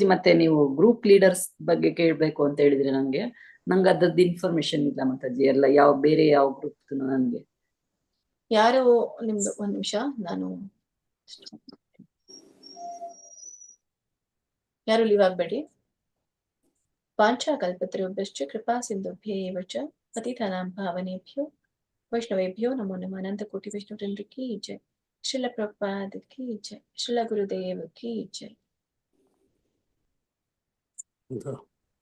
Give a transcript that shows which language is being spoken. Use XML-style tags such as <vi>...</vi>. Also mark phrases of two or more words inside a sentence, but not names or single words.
<kn>ಮತ್ತೆ ನೀವು</kn> <en>group leaders</en> <kn>ಬಗ್ಗೆ ಕೇಳ್ಬೇಕು ಅಂತ ಹೇಳಿದ್ರೆ ನಂಗೆ ಅದ್ರದ್ದು ಇನ್ಫಾರ್ಮೇಶನ್ ಇಲ್ಲ ಮಾತಾಜಿ. ಎಲ್ಲ ಬೇರೆ ಯಾವ ಗ್ರೂಪ್ ನನ್ಗೆ ಯಾರು ನಿಮ್ದು ಒಂದ್ ನಿಮಿಷ, ನಾನು ಯಾರು ಲೀವ್ ಆಗ್ಬೇಡಿ.</kn> <sa>ವಾಂಛಾಕಲ್ಪತರುಭ್ಯಶ್ಚ ಕೃಪಾ ಸಿಂಧುಭ್ಯೇವ ಚ ಪತಿತಾನಾಂ ಪಾವನೇಭ್ಯೋ ವೈಷ್ಣವೇಭ್ಯೋ ನಮೋ ನಮಃ.</sa> <hi>अनंत कोटि वैष्णवृंद की जय। श्रील प्रभुपाद की जय. श्रील गुरुदेव की जय.</hi>